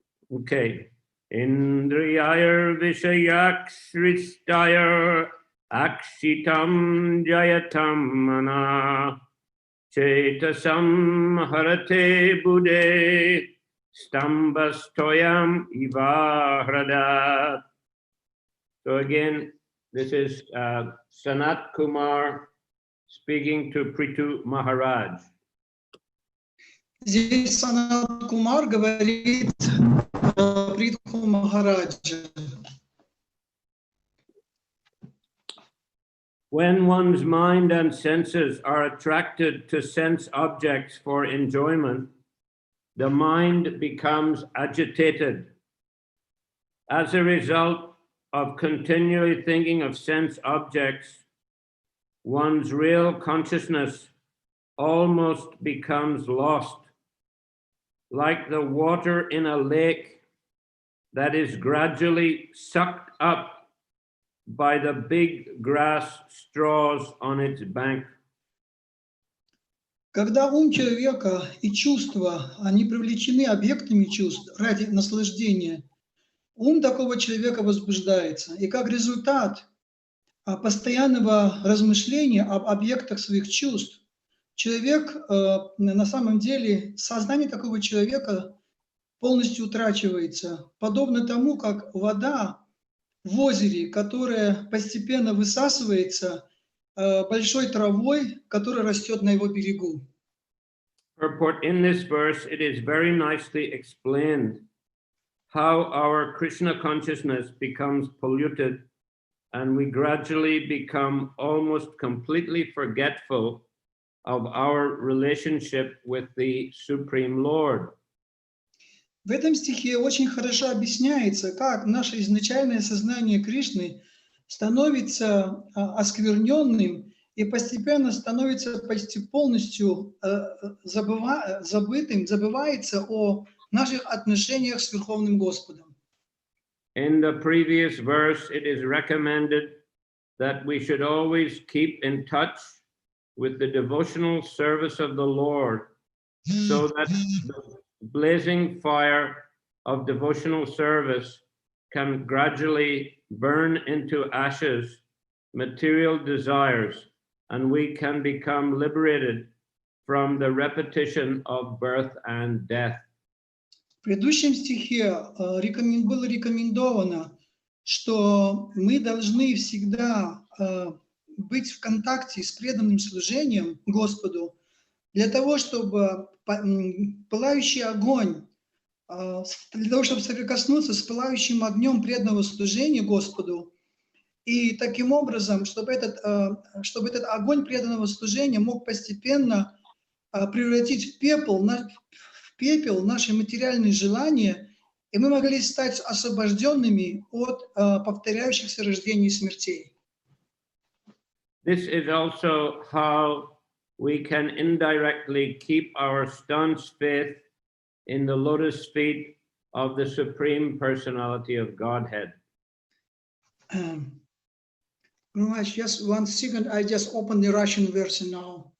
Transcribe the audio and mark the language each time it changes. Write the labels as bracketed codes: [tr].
[sa] Okay. Indriyayar Vishayak Sristayar Akshitam Jayatam Mana Chetasam Harate Bude Stambastoyam Ivahradat. [en] So again, this is Sanat Kumar speaking to Prithu Maharaj. [ru] Здесь Санат Кумар говорит Притху Махараджа. [en] When one's mind and senses are attracted to sense objects for enjoyment, the mind becomes agitated. As a result of continually thinking of sense objects, one's real consciousness almost becomes lost, like the water in a lake that is gradually sucked up by the big grass straws on its bank. [ru] Когда ум человека и чувства, они привлечены объектами чувств ради наслаждения, ум такого человека возбуждается. И как результат постоянного размышления об объектах своих чувств, человек, на самом деле, сознание такого человека полностью утрачивается, подобно тому, как вода в озере, которая постепенно высасывается большой травой, которая растет на его берегу. [en] Purport in this verse, it is very nicely explained how our Krishna consciousness becomes polluted and we gradually become almost completely forgetful of our relationship with the Supreme Lord. [ru] В этом стихе очень хорошо объясняется, как наше изначальное сознание Кришны становится оскверненным и постепенно становится почти полностью забывается о наших отношениях с Верховным Господом. [en] In the previous verse, it is recommended that we should always keep in touch with the devotional service of the Lord, so that the blazing fire of devotional service can gradually burn into ashes material desires, and we can become liberated from the repetition of birth and death. [ru] В предыдущем стихе было рекомендовано, что мы должны всегда быть в контакте с преданным служением Господу, для того, чтобы пылающий огонь, для того, чтобы соприкоснуться с пылающим огнем преданного служения Господу, и таким образом, чтобы этот огонь преданного служения мог постепенно превратить в пепел наши материальные желания, и мы могли стать освобожденными от повторяющихся рождений и смертей. [en] This is also how we can indirectly keep our staunch faith in the lotus feet of the Supreme Personality of Godhead. Just 1 second, I just opened the Russian version now.